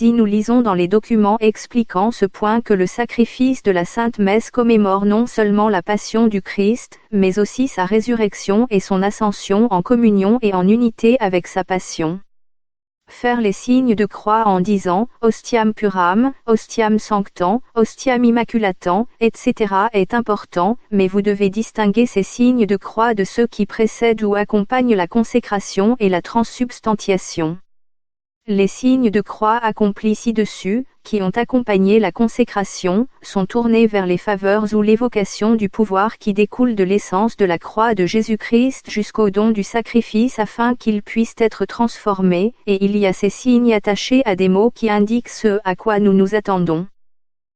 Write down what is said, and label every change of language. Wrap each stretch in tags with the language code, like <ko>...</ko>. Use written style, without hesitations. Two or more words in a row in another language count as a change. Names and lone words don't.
<fr>Nous lisons dans les documents expliquant ce point que le sacrifice de la Sainte Messe commémore non seulement la passion du Christ, mais aussi sa résurrection et son ascension en communion et en unité avec sa passion. Faire les signes de croix en disant «</fr> <la>Ostiam puram, ostiam sanctam, ostiam immaculatam »,</la> <fr>etc. est important, mais vous devez distinguer ces signes de croix de ceux qui précèdent ou accompagnent la consécration et la transsubstantiation. Les signes de croix accomplis ci-dessus, qui ont accompagné la consécration, sont tournés vers les faveurs ou l'évocation du pouvoir qui découle de l'essence de la croix de Jésus-Christ jusqu'au don du sacrifice afin qu'ils puissent être transformés, et il y a ces signes attachés à des mots qui indiquent ce à quoi nous nous attendons.</fr>